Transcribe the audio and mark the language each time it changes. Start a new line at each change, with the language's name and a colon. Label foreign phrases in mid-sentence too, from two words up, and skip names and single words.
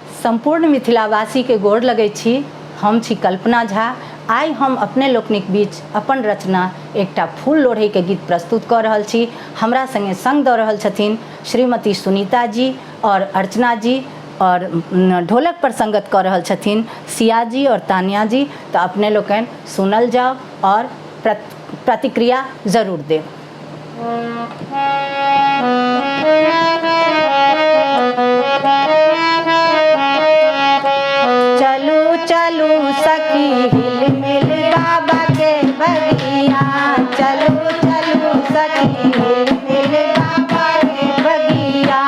Maithili: संपूर्ण मिथिलावासी के गोर लगै छी। हम छी कल्पना झा। आइ हम अपने लोकनिक बीच अपन रचना एकटा फूल लोढ़ै के गीत प्रस्तुत कऽ रहल छी। हमरा संगे संग दऽ रहल छथिन श्रीमती सुनीता जी और अर्चना जी, और ढोलक पर संगत कऽ रहल छथिन सिया जी और तानिया जी। तो अपने लोकनि सुनल जाओ और प्रतिक्रिया जरूर देव। चलू चलू सखी हिल मिल बाबा के बगिया, चलू चलू सखी हिल मिल बाबा के बगिया।